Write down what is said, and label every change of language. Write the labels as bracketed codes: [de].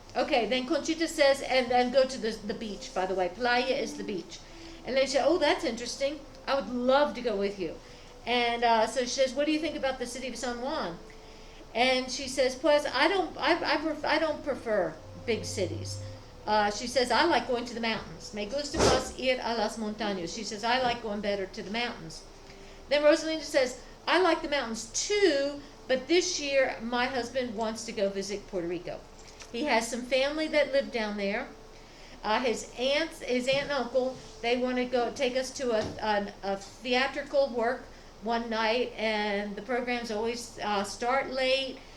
[en] Okay, then Conchita says, and then go to the beach, by the way. Playa is the beach. And they say, oh, that's interesting. I would love to go with you. And so she says, what do you think about the city of San Juan? And she says, pues, I don't prefer big cities. She says, I like going to the mountains. [es] Me gusta más ir a las montañas. [en] She says, I like going better to the mountains. Then Rosalinda says, I like the mountains too, but this year my husband wants to go visit Puerto Rico. He has some family that live down there. His aunt and uncle, they want to go take us to a theatrical work one night, and the programs always start late.